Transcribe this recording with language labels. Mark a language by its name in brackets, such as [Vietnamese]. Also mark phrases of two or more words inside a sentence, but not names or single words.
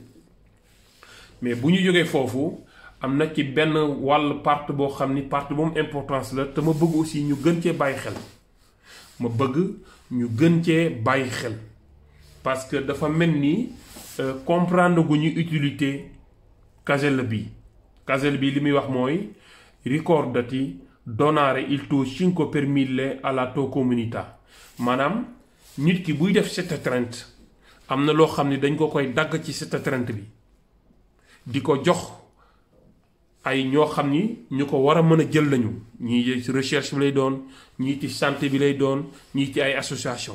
[Wolof] mais bu ñu jógee foofu am na ci benn wàll part boo xam ni part moom importance la te ma bëgg aussi ñu gën cee bàyyi xel. [French] parce que [Wolof] dafa mel ni comprendre gu ñu utilité caselle bi li muy wax mooy [Italian] ricordati donare il tuo 5 per 1000 alla tua comunità. [Wolof] maanaam nit ki buy def 730 am na loo xam ni dañ ko koy dagg ci 730 bi di ko jox ay ñoo xam ni ñu ko war a mën a jël lañu ñii ci recherche bi lay doon ñii ci santé bi lay doon ñii ci ay association.